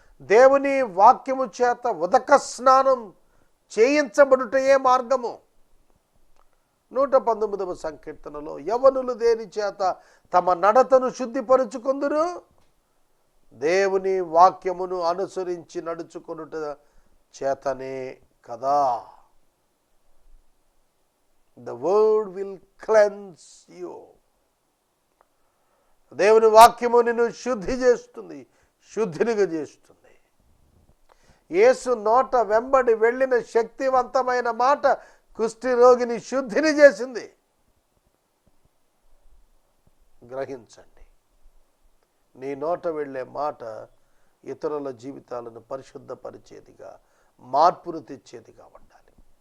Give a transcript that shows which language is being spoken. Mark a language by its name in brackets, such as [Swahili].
[Telugu] దేవుని వాక్యము చేత ఉదక స్నానం చేయించబడుటయే మార్గము. 119వ సంకీర్తనలో యవనులు దేని చేత తమ నడతను శుద్ధిపరుచుకొందురు? దేవుని వాక్యమును అనుసరించి నడుచుకొనుట చేతనే కదా. [English] The word will cleanse you. [Telugu] దేవుని వాక్యము నిన్ను శుద్ధి చేస్తుంది, శుద్ధినిగా చేస్తుంది. యేసు నోట వెంబడి వెళ్ళిన శక్తివంతమైన మాట కుష్టి రోగిని శుద్ధిని చేసింది. గ్రహించండి, నీ నోట వెళ్ళే మాట ఇతరుల జీవితాలను పరిశుద్ధపరిచేదిగా, మార్పును తెచ్చేదిగా ఉండాలి.